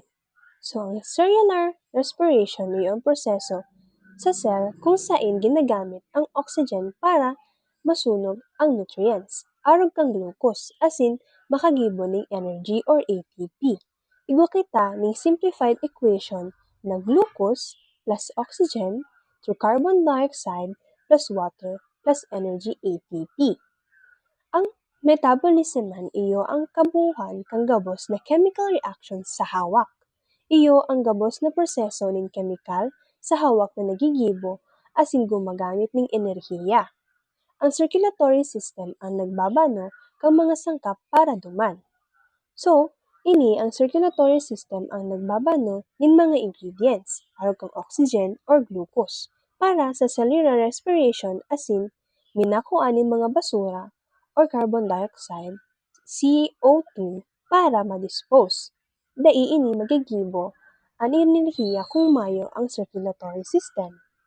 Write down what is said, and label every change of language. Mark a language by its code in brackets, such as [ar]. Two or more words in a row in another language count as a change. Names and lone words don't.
[bik] So, ang [en] cellular respiration [bik] iyo ang proseso sa cell kung saan ginagamit ang oxygen para masunog ang nutrients, arog kang glucose, asin makagibo ning energy or ATP. Igwa kita ning [en] simplified equation [bik] na [en] glucose plus oxygen through carbon dioxide plus water plus energy ATP. [bik] Ang metabolism man iyo ang kabuuan kang gabos na [en] chemical reactions [bik] sa hawak. Iyo ang gabos na proseso ning chemical sa hawak na nagigibo asin gumagamit ning enerhiya. Ang [en] circulatory system [bik] ang nagbabano kang mga sangkap para duman. So, ini ang [en] circulatory system [bik] ang nagbabano ning mga ingredients, arog kang oxygen or glucose, para sa [en] cellular respiration [bik] asin minakuan ning mga basura or [en] carbon dioxide, [bik] CO2, para ma-dispose. Daiini magigibo ang enerhiya kung mayo ang [en] circulatory system.